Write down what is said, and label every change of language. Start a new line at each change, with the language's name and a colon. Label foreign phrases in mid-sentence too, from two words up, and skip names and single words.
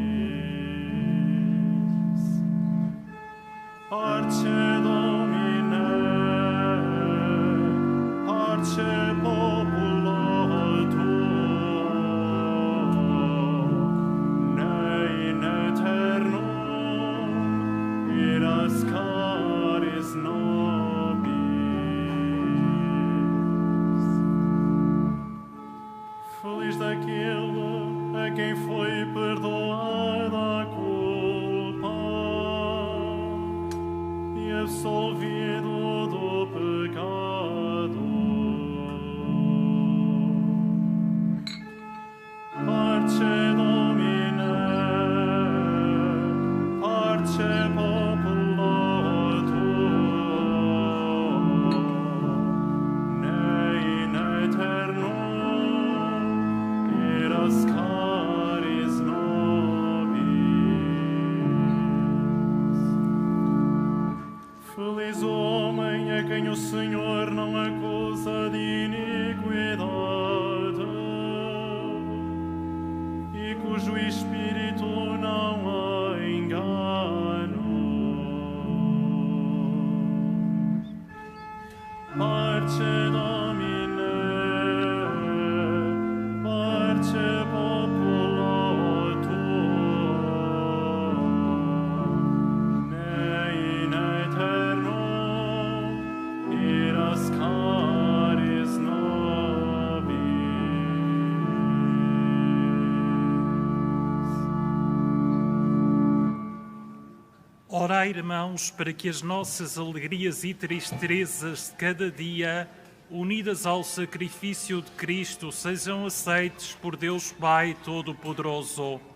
Latin: Parce Domine, parce populo tuo, caris nobis.
Portuguese: Feliz daquele a quem foi perdoada a culpa e absolvido do pecado.
Latin: Parce Domine, parce populo tuo, ne in aeternum iras caris nobis.
Portuguese: Feliz homem a quem o Senhor não acusa de iniquidade e cujo espírito não há engano.
Latin: Parce Domine, parce populo tuo, ne in aeternum iras caris nobis.
Portuguese: Orai, irmãos, para que as nossas alegrias e tristezas de cada dia, unidas ao sacrifício de Cristo, sejam aceites por Deus Pai Todo-Poderoso.